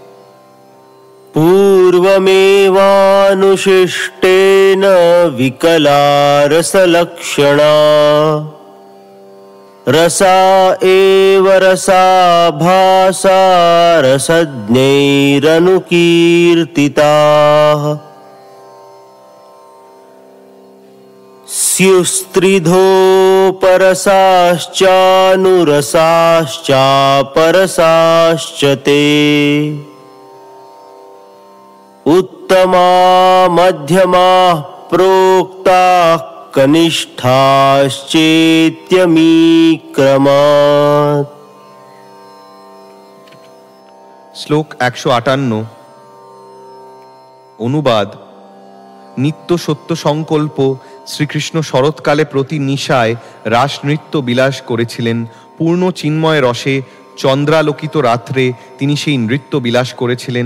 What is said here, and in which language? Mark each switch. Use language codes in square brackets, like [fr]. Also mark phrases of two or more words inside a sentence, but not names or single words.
[sa] পূর্বমেবানুশিষ্টেন বিকলা রসলক্ষণা, রসা এব রসাভাসা রসজ্ঞৈরনুকীর্তিতাঃ। स्युस्त्रिधोपरसाश्चानुरसाश्चापरसाश्च ते, उत्तमा मध्यमाः प्रोक्ताः कनिष्ठाश्चेत्यमीक्रमात्। [bn] শ্লোক 158। অনুবাদ: নিত্য সত্য সংকল্প শ্রীকৃষ্ণ শরৎকালে প্রতি নিশায় রাস নৃত্য বিলাস করেছিলেন। পূর্ণ চিন্ময় রসে চন্দ্রালোকিত রাত্রে তিনি সেই নৃত্য বিলাস করেছিলেন।